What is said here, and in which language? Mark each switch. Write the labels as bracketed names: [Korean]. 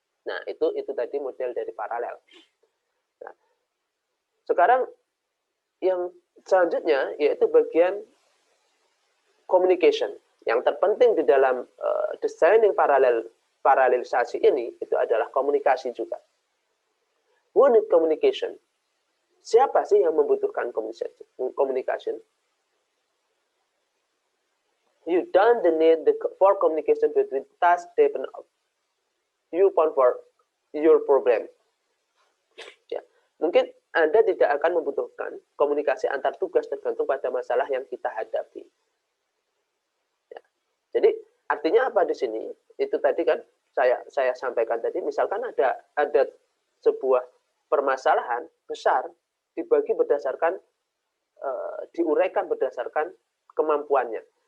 [Indonesian] Nah, itu tadi model dari paralel. Nah, sekarang yang selanjutnya yaitu bagian communication. Yang terpenting di dalam designing paralelisasi ini itu adalah komunikasi juga. [English] Who need communication? [Indonesian] Siapa sih yang membutuhkan communication? [English] You don't need for communication between task depend on you for your problem. [Indonesian] Ya, mungkin Anda tidak akan membutuhkan komunikasi antar tugas tergantung pada masalah yang kita hadapi. Ya. Jadi artinya apa di sini? Itu tadi kan saya sampaikan tadi. Misalkan ada sebuah permasalahan besar dibagi berdasarkan diuraikan berdasarkan kemampuannya.